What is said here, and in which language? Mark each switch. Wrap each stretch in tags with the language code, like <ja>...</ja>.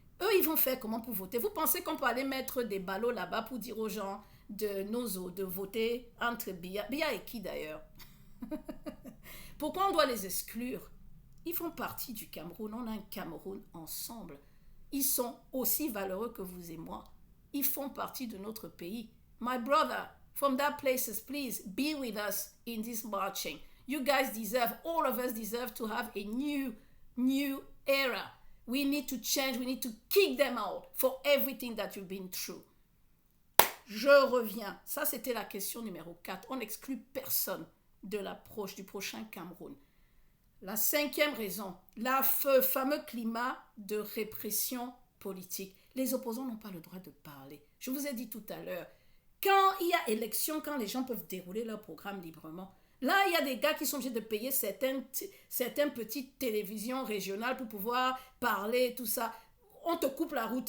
<fr>Eux, ils vont faire comment pour voter? Vous pensez qu'on peut aller mettre des ballots là-bas pour dire aux gens de Nozo de voter entre Biya et qui d'ailleurs? Pourquoi on doit les exclure? Ils font partie du Cameroun. On a un Cameroun ensemble. Ils sont aussi valeureux que vous et moi. Ils font partie de notre pays.</fr> <en>My brother, from that places, please be with us in this marching. You guys deserve, all of us deserve to have a new era. We need to change, we need to kick them out for everything that you've been through.</en> <fr>Je reviens. Ça, c'était la question numéro 4. On n'exclut personne de l'approche du prochain Cameroun. La cinquième raison, le fameux climat de répression politique. Les opposants n'ont pas le droit de parler. Je vous ai dit tout à l'heure, quand il y a élection, quand les gens peuvent dérouler leur programme librement, là, il y a des gars qui sont obligés de payer certaines petites télévisions régionales pour pouvoir parler, tout ça. On te coupe la route.</fr>